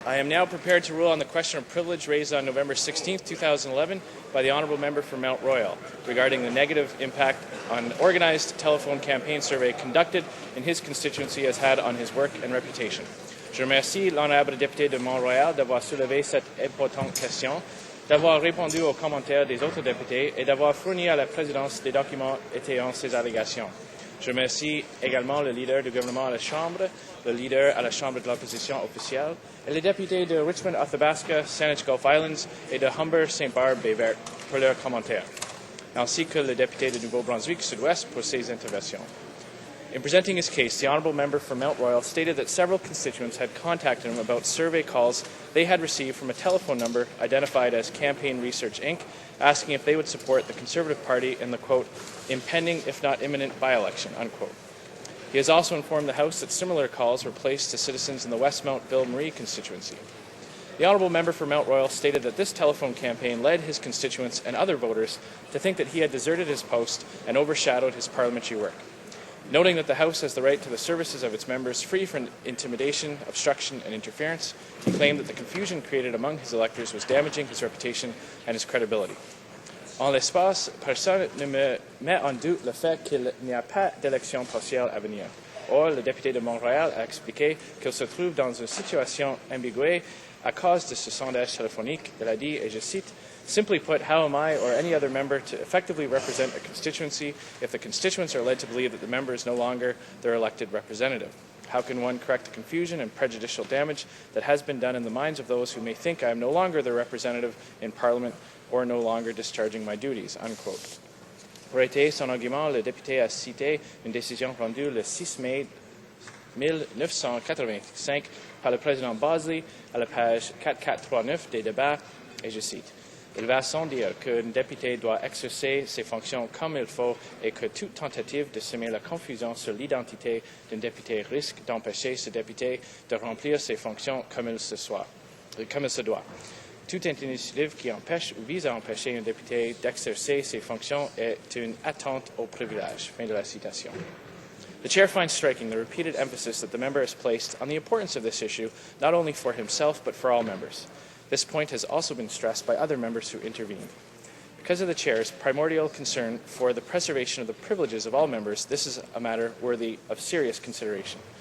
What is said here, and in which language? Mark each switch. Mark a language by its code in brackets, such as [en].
[en] I am now prepared to rule on the question of privilege raised on November 16, 2011 by the Honourable Member for Mount Royal regarding the negative impact an organised telephone campaign survey conducted in his constituency has had on his work and reputation. [fr] Je remercie l'honorable député de Mont-Royal d'avoir soulevé cette importante question, d'avoir répondu aux commentaires des autres députés et d'avoir fourni à la présidence des documents étayant ces allégations. Je remercie également le leader du gouvernement à la Chambre, le leader à la Chambre de l'opposition officielle et les députés de Richmond, Athabasca, Saanich Gulf Islands et de Humber, St. Barbe, Baie-Verte pour leurs commentaires, ainsi que le député de Nouveau-Brunswick Sud-Ouest pour ses interventions. [en] In presenting his case, the Honourable Member for Mount Royal stated that several constituents had contacted him about survey calls they had received from a telephone number identified as Campaign Research Inc., asking if they would support the Conservative Party in the, quote, impending if not imminent by-election, unquote. He has also informed the House that similar calls were placed to citizens in the Westmount Bill Marie constituency. The Honourable Member for Mount Royal stated that this telephone campaign led his constituents and other voters to think that he had deserted his post and overshadowed his parliamentary work. Noting that the House has the right to the services of its members free from intimidation, obstruction and interference, he claimed that the confusion created among his electors was damaging his reputation and his credibility. [fr] En l'espace, personne ne me met en doute le fait qu'il n'y a pas d'élection partielle à venir. Or, le député de Montréal a expliqué qu'il se trouve dans une situation ambiguë à cause de ce sondage téléphonique. Il a dit, et je cite, [en] "Simply put, how am I or any other member to effectively represent a constituency if the constituents are led to believe that the member is no longer their elected representative? How can one correct the confusion and prejudicial damage that has been done in the minds of those who may think I am no longer their representative in Parliament or no longer discharging my duties?" Unquote. [fr] Pour étayer son argument, le député a cité une décision rendue le 6 mai 1985 par le président Bosley à la page 4439 des débats, et je cite, "Il va sans dire qu'un député doit exercer ses fonctions comme il faut et que toute tentative de semer la confusion sur l'identité d'un député risque d'empêcher ce député de remplir ses fonctions comme il se doit. Toute initiative qui empêche ou vise à empêcher un député d'exercer ses fonctions est une atteinte au privilège." Fin de la citation. [en] The Chair finds striking the repeated emphasis that the member has placed on the importance of this issue, not only for himself but for all members. This point has also been stressed by other members who intervened. Because of the Chair's primordial concern for the preservation of the privileges of all members, this is a matter worthy of serious consideration.